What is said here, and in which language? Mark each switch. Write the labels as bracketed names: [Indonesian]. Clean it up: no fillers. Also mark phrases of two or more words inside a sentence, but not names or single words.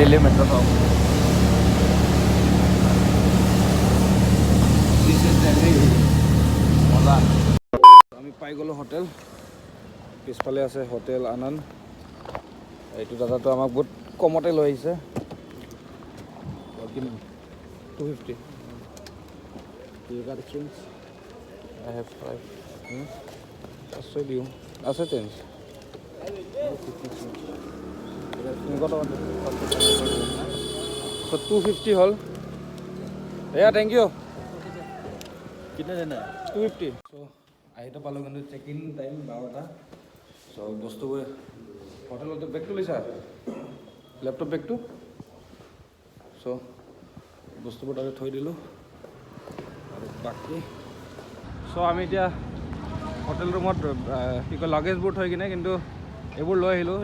[Assamese] দিল্লী মেট্ৰ' চাওক। মজা। আমি পাই গ'লোঁ হোটেল। পিছফালে আছে হোটেল আনন্দ। এইটো দাদাটো আমাক বহুত কমতে লৈ আহিছে। [English] 250। You got a change? I have 5. [Assamese] আছে দিওঁ, আছে চেঞ্জ। So 250 হ'ল। [English] এয়া thank you. [Hindi] कितने देना है? [Assamese] 250। চ' আহিতো পালোঁ, কিন্তু [English] check in time [Assamese] 12টা। চ' বস্তুবোৰ হোটেলতে বেগটো লৈছা, লেপটপ বেগটো। চ' বস্তুবোৰ তাতে থৈ দিলোঁ আৰু বাকী চ' আমি এতিয়া হোটেল ৰুমত কি কয় লাগেজবোৰ থৈ কিনে কিন্তু এইবোৰ লৈ আহিলোঁ।